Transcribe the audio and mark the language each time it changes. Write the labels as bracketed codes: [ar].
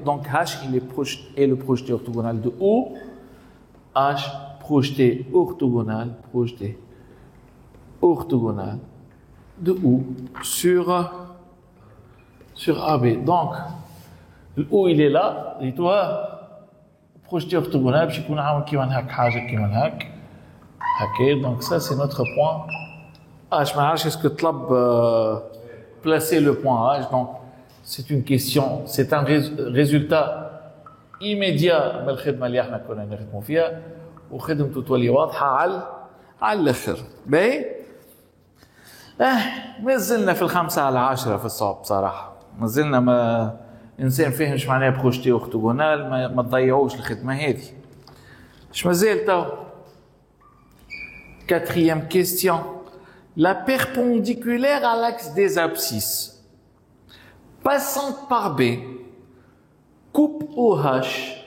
[fr] Donc H il est le projeté orthogonal de O. H projeté orthogonal de O sur AB. Donc le O il est là et toi projeté orthogonal [ar] باش يكون عامل كيما هكا [fr] حاجه كيما هكا. Donc ça c'est notre point H. Mais H, est-ce que tu as placé le point H? Donc, c'est une question, c'est un résultat immédiat [ar] من الخدمة اللي احنا كنا نخدموا فيها وخدمته تولي واضحة على الآخر. باهي؟ ما زلنا في 5/10 في الصعب بصراحة. ما زلنا ما إنسان فاهم ايش معناها بروجتي أورتوغونال ما تضيعوش الخدمة هذه. اش مازال تو؟ [fr] Quatrième question. La perpendiculaire à l'axe des abscisses passant par B coupe OH.